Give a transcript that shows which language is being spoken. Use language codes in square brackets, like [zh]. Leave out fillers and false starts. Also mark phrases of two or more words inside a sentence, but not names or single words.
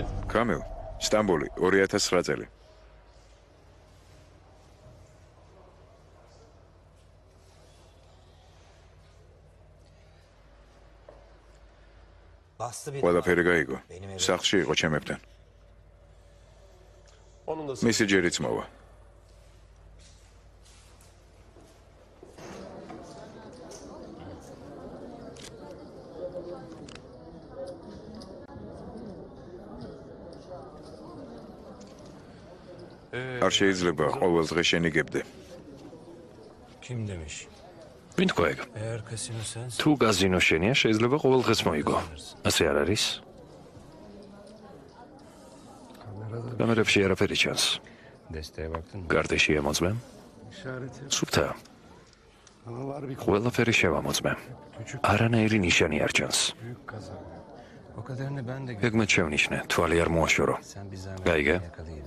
[ka] კამილ, სტამბოლი, 2009 წელი. ყველაფერი გაიგო. სახლში იყო ჩემებთან. [tr] Onun da [ka] მისი ჯერიც მოვა. არ შეიძლება ყოველ დღე შენიგებდე. [tr] Kim demiş? [ka] ვინ თქვა ეგ? [tr] Eğer kasino sensin. [ka] თუ გაზინო შენია, შეიძლება ყოველ დღეს მოიგო. ასე არ არის? კამერებში არაფერი ჩანს. [tr] Desteğe baktın mı? [ka] გარტიში ამოწმე. სუფთა. ყველაფერი შევამოწმე. არანაირი ნიშანი არ ჩანს. [tr] O kadarını ben de [ka] ეგ მეც შევნიშნე, თვალი არ მოაშორო. [tr] Sen bir zahmet [ka] გაიგე? [tr] yakalayın.